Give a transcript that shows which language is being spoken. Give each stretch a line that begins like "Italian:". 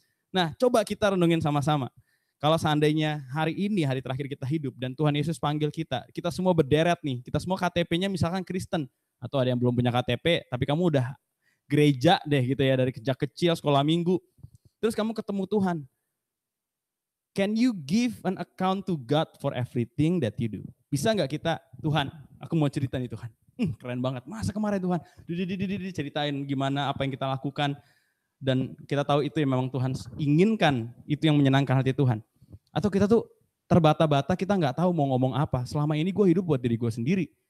Indonesian: Nah, coba kita renungin sama-sama. Kalau seandainya hari ini, hari terakhir kita hidup, dan Tuhan Yesus panggil kita semua berderet nih, kita semua KTP-nya misalkan Kristen, atau ada yang belum punya KTP, tapi kamu udah gereja deh gitu ya, dari sejak kecil, sekolah minggu, terus kamu ketemu Tuhan.
English: Can you give an account to God for everything that you do?
Indonesian: Bisa nggak kita, Tuhan, aku mau cerita nih Tuhan, keren banget, masa kemarin Tuhan, ceritain gimana apa yang kita lakukan, dan kita tahu itu yang memang Tuhan inginkan, itu yang menyenangkan hati Tuhan. Atau kita tuh terbata-bata, kita nggak tahu mau ngomong apa. Selama ini gue hidup buat diri gue sendiri.